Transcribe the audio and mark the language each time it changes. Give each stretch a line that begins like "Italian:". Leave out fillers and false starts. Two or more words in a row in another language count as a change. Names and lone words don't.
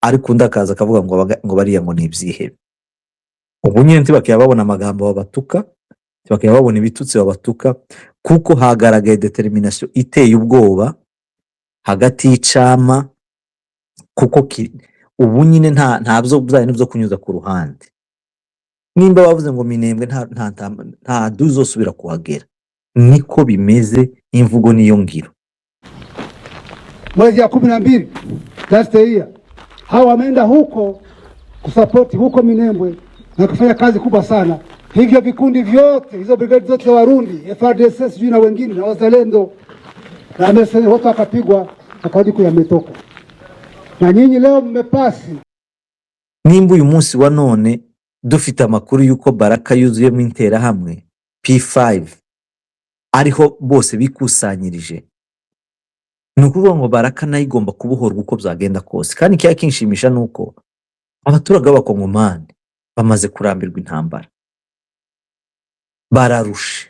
Rundi: ariko undi akaza akavuga ngo bariya ngo ni ibyihebe. Ubu nyine ntibakaba babona amagambo babatuka, ntibakaba babona ibitutsi babatuka, kuko hagaragaye determination iteye ubwoba hagati y'icama, kuko ubu nyine nta byo kunyuza ku ruhande. Nimba bavuze ngo Minembwe nta duzosubira kuhagera, niko bimeze, imvugo niyo ngiro.
Swahili: Mwezi ya 12
English: last year
Swahili: hao wameenda huko kusapoti huko Minembwe na kufanya kazi kubwa sana. Hivyo vikundi vyote, hizo brigade zote za Warundi, FARDC sijui na wengine na wazalendo na mesene wote wakapigwa akadiku yametoka. Na nyinyi leo mmepasi.
Rundi: Nimba uyu munsi wa none dufite amakuru yuko Baraka yuzuyemo interahamwe P5 ariho bose bikusanyirije, ni ukuvuga ngo Baraka nayo igomba kubohorwa uko byagenda kose. Kandi ikiya kinshimisha nuko abaturage b'abakongomani bamaze kurambirwa intambara, bararushe.